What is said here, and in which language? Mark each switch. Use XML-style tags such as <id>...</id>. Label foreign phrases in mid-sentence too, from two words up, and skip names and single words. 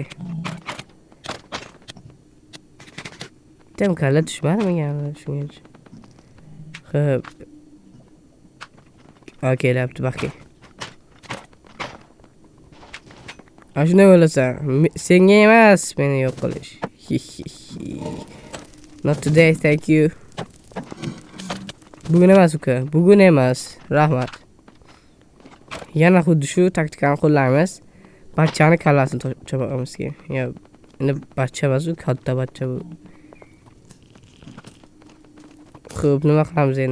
<uz>Tem kalla tushmadimi yana shunga? Xo'p. Kelibdi baxtga. Ashuna bo'lasan. Senga emas, meni yo'q qilish.</uz> <en>Not today, thank you.</en> <uz>Bugun emas uka, bugun emas. Rahmat. Yana xuddi shu taktikani qo'llaymiz. Bachchani kallasini chopamiz keyin. Ya, endi bachcha emas, u katta bachcha bu. Xo'p, nima qilamiz endi?</uz>